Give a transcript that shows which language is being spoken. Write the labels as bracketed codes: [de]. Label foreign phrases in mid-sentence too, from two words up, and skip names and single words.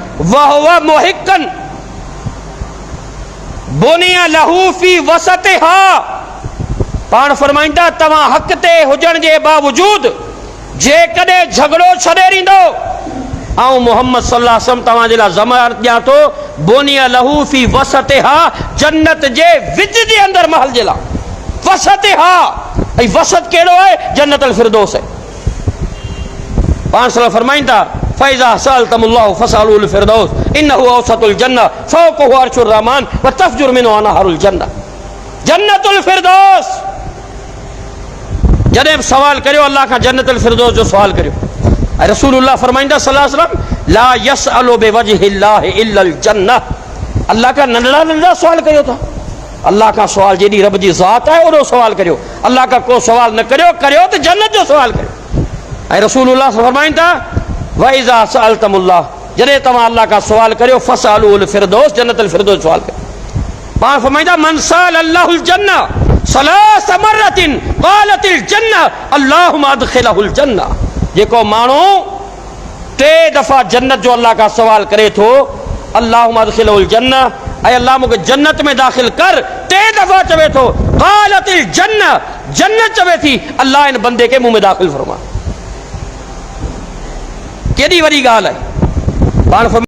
[ar] وهو محق بني له في وسطها. [sd] पाण फरमाइंदा तव्हां हक़ ते हुजण जे बावजूद जेकॾहिं झगड़ो छॾे ॾींदो ऐं मोहम्मद [ar] صلى الله عليه وسلم [sd] तव्हांजे लाइ ज़मानत ॾियां थो [ar] بني له في وسطها, [sd] जन्नत जे विच जे अंदरि महल जे लाइ वसतिहा। ऐं वसत कहिड़ो आहे? जन्नतुल फिरदौस आहे। पाण सल्लल्लाहु फरमाइंदा [ar] فإذا سألتم الله فاسألوا الفردوس إنه أوسط الجنة فوقه عرش الرحمن و تفجر منه أنهار الجنة. [sd] जन्नतुल फिरदौस। जॾहिं सवाल करियो अल्लाह खां जन्नतुल फिरदौस जो सवाल करियो। ऐं रसूलुल्लाह फरमाइंदा [ar] صلى الله عليه وسلم لا يسأل بوجه الله إلا الجنة. [sd] अल्लाह का नंढड़ा नंढड़ा सवाल करियो था। अल्लाह का सवाल जेॾी रब जी ज़ात आहे ओड़ो सवाल करियो। अल्लाह का को सवाल न करियो, करियो तो जन्नत जो सवाल करियो। ऐं रसूलुल्लाह फरमाइंदा [ar] و إذا سألتم الله, [sd] जॾहिं तव्हां अल्लाह का सवाल करियो [ar] فاسألوا الفردوس, [sd] जन्नतुल फिरदौस सवाल करियो। पाण फरमाइंदा [ar] من سأل الله الجنة ثلاث مرات قالت الجنة اللهم أدخله الجنة. [sd] जेको माण्हू 3 दफ़ा जन्नत जो अल्लाह का सवाल करे थो [ar] اللهم أدخله الجنة, [sd] ऐं अल्लाह मूंखे जन्नत में दाख़िल कर, 3 दफ़ा चवे थो [ar] قالت الجنة, [sd] जन्नत चवे थी अल्लाह इन बंदे के मुंह में दाख़िल फरमा। केॾी वॾी ॻाल्हि आहे। पाण